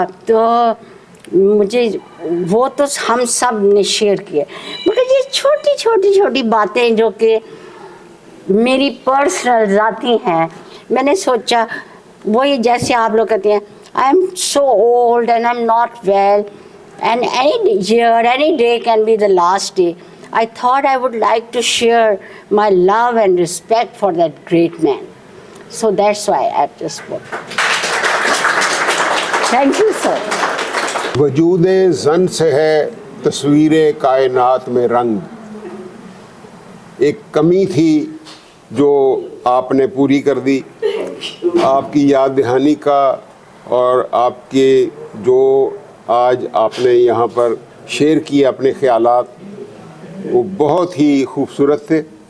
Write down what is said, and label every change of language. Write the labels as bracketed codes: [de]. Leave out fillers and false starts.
[hi] तो मुझे वो तो हम सब ने शेयर किए, मगर ये छोटी छोटी छोटी बातें जो कि मेरी पर्सनल ज़ाती हैं, मैंने सोचा वही जैसे आप लोग कहते हैं [en] I am so old and I am not well and any year any day can be the last day. I thought I would like to share my love and respect for that great man. So that's why I just spoke. Thank you, sir. [hi] वजूदे Zann से है तस्वीरे कायनात में रंग. एक कमी थी जो आपने पूरी कर दी. आपकी याद दहानी का और आपके जो आज आपने यहाँ पर शेयर किए अपने ख्यालात, वो बहुत ही खूबसूरत थे.